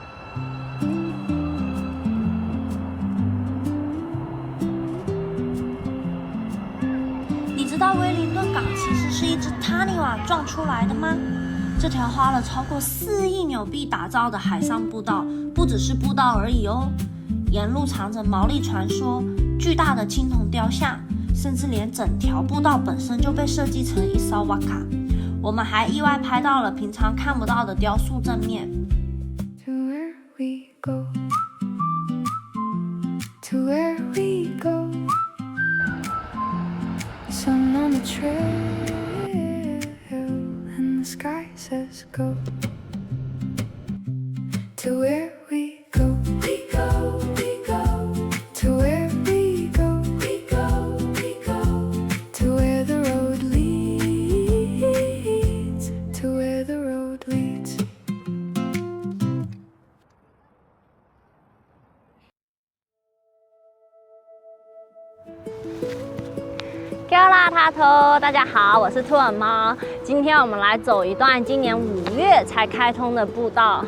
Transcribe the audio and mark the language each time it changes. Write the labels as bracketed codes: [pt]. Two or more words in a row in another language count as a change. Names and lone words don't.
[zh] 你知道威靈頓港其實是一隻 Taniwha 撞出來的嗎？這條花了超過4億紐幣打造的海上步道，不只是步道而已哦，沿路藏着毛利傳說、巨大的青銅雕像，甚至連整條步道本身就被設計成一艘瓦卡。我們還意外拍到了平常看不到的雕塑正面。 [en] To where we go, to where we go, sun on the trail and the sky says go. To where we go, we go, we go. To where we go, we go, we go. To where the road leads, to where the road leads. [zh] 大家好，我是兔耳貓。今天我们來走一段今年5月才開通的步道。